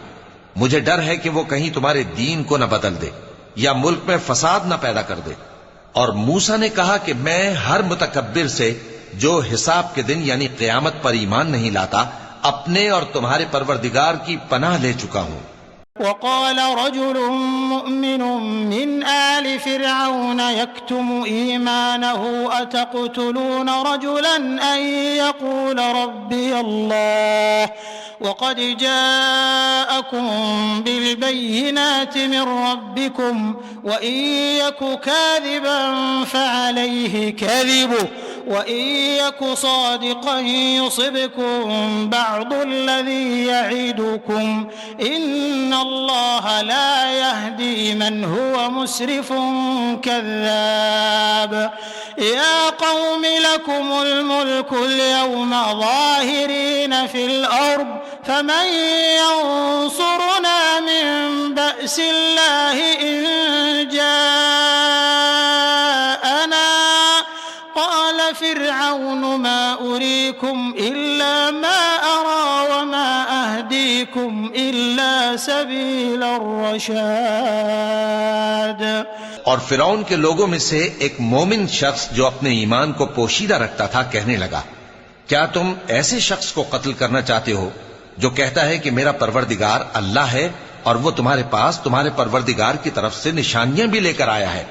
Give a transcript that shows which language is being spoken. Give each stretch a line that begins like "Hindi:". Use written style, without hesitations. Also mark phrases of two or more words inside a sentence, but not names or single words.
Urdu: مجھے ڈر ہے کہ وہ کہیں تمہارے دین کو نہ بدل دے یا ملک میں فساد نہ پیدا کر دے. اور موسیٰ نے کہا کہ میں ہر متکبر سے جو حساب کے دن یعنی قیامت پر ایمان نہیں لاتا، اپنے اور تمہارے پروردگار کی پناہ لے چکا ہوں.
Arabic: وقال رجل مؤمن من آل فرعون يكتم إيمانه أتقتلون رجلا أن يقول ربي الله وقد جاءكم بالبينات من ربكم وإن يك كاذبا فعليه كذبه وإن يك صادقا يصبكم بعض الذي يعدكم إن الله لا يهدي من هو مسرف كذاب. يا قوم لكم الملك اليوم ظاهرين في الأرض فمن ينصرنا من بأس الله إن جاءنا قال فرعون ما أريكم إلا ما أرى وما أهديكم إلا سبيل الرشاد.
Urdu: اور فرعون کے لوگوں میں سے ایک مومن شخص جو اپنے ایمان کو پوشیدہ رکھتا تھا کہنے لگا، کیا تم ایسے شخص کو قتل کرنا چاہتے ہو جو کہتا ہے کہ میرا پروردگار اللہ ہے اور وہ تمہارے پاس تمہارے پروردگار کی طرف سے نشانیاں بھی لے کر آیا ہے?